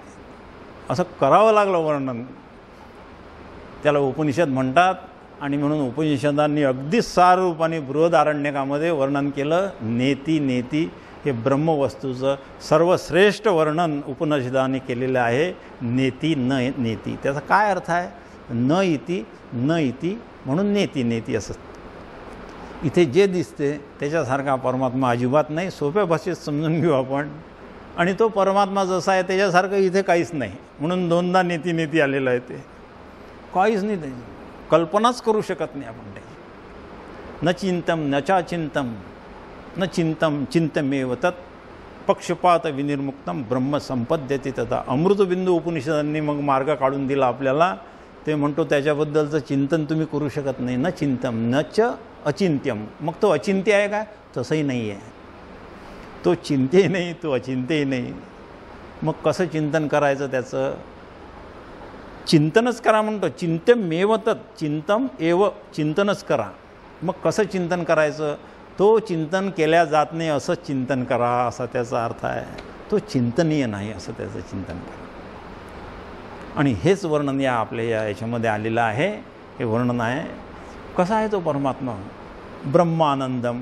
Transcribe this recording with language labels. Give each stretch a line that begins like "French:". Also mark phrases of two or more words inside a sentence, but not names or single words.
Marathi: असं करावं लागलं वर्णन. त्याला उपनिषद म्हणतात. आणि म्हणून उपनिषदांनी अगदी सार रूपाने बृहदारण्यकामध्ये वर्णन केलं.
Sanskrit: नेती नेती
Marathi: हे ब्रह्मवस्तूचं सर्वश्रेष्ठ वर्णन उपनिषदांनी केलेलं आहे.
Sanskrit: नेती न नेती,
Marathi: त्याचा काय अर्थ आहे?
Sanskrit: न इति न इति
Marathi: म्हणून
Sanskrit: नेती नेती
Marathi: असं. इथे जे दिसते त्याच्यासारखा परमात्मा अजिबात नाही. सोप्या भाषेत समजून घेऊ आपण. आणि तो परमात्मा जसा आहे त्याच्यासारखं इथे काहीच नाही. म्हणून दोनदा
Sanskrit: नेती नेती
Marathi: आलेलं आहे. ते काहीच नाही, त्याची कल्पनाच करू शकत नाही आपण त्याची.
Sanskrit: न चिंतम न चाचिंतम न चिंतम चिंतमेव तत् पक्षपात विनिर्मुक्तम ब्रह्म संपद्यते तथा.
Marathi: अमृतबिंदू उपनिषदांनी मग मार्ग काढून दिला आपल्याला. ते म्हणतो त्याच्याबद्दलचं चिंतन तुम्ही करू शकत नाही.
Sanskrit: न चिंतम न च अचिंत्यम.
Marathi: मग तो अचिंत्य आहे का? तसंही नाही आहे. तो चिंत्यही नाही, तो अचिंत्यही नाही. मग कसं चिंतन करायचं त्याचं? चिंतनच करा म्हणतो.
Sanskrit: चिंत्यमेव तत्, चिंतम एव,
Marathi: चिंतनच करा. मग कसं चिंतन करायचं? तो चिंतन केल्या जात नाही असं चिंतन करा, असा त्याचा अर्थ आहे. तो चिंतनीय नाही असं त्याचं चिंतन करा. आणि हेच वर्णन आपल्या याच्यामध्ये आलेलं आहे. हे वर्णन आहे. कसा आहे तो परमात्मा? ब्रह्मानंदम.